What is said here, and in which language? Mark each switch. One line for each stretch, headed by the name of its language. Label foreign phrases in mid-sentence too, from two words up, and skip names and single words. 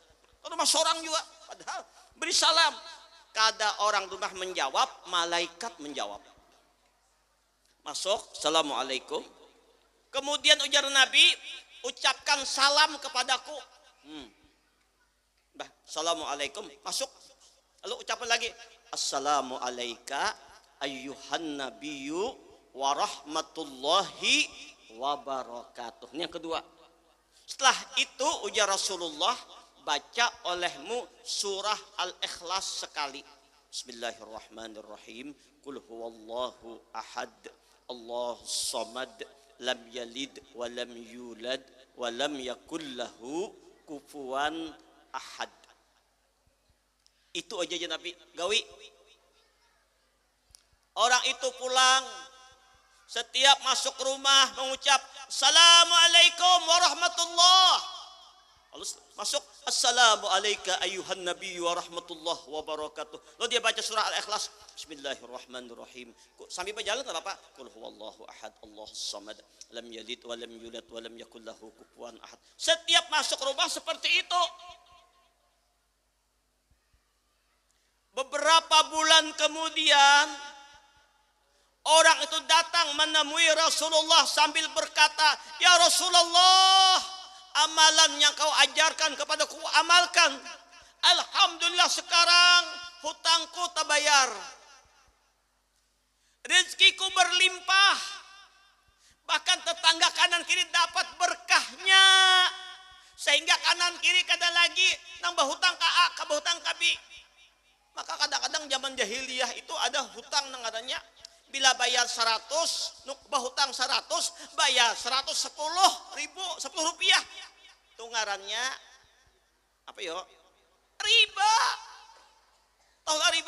Indonesian: Rumah seorang juga padahal beri salam. Kada orang rumah menjawab, malaikat menjawab. Masuk, assalamualaikum. Kemudian ujar Nabi, ucapkan salam kepadaku. Assalamualaikum, masuk. Lalu ucapkan lagi,
Arabic: السلام عليكم أيها النبي ورحمة الله وبركاته.
Indonesian: Ini yang kedua. Setelah itu ujar Rasulullah, baca olehmu surah Al-Ikhlas sekali.
Arabic: بسم الله الرحمن الرحيم. قل هو الله أحد، الله الصمد، لم يلد ولم يولد ولم يكن له كفوا أحد.
Indonesian: Itu aja Nabi gawi. Orang itu pulang, setiap masuk rumah mengucap
Arabic: السلام عليكم ورحمة الله.
Indonesian: Lalu masuk
Arabic: السلام عليكم أيها النبي ورحمة الله وبركاته.
Indonesian: Lalu dia baca surah Al-Ikhlas. Bismillahirrahmanirrahim. Sambil berjalan tak apa?
Arabic: قل هو الله أحد، الله الصمد، لم يلد ولم يولد ولم يكن له كفوا أحد.
Indonesian: Setiap masuk rumah seperti itu. Beberapa bulan kemudian orang itu datang menemui Rasulullah sambil berkata, "Ya Rasulullah, amalan yang kau ajarkan kepadaku amalkan. Alhamdulillah sekarang hutangku terbayar. Rezekiku berlimpah. Bahkan tetangga kanan kiri dapat berkahnya. Sehingga kanan kiri
Banjar: kada lagi
Indonesian: nambah hutang ka A, kabah hutang ka B." Maka kadang-kadang zaman jahiliyah itu ada hutang nang adanya. Bila bayar 100, nukbah hutang 100, bayar 110.000, 10 rupiah. Itu ngarannya apa yo? Riba. Tahu riba?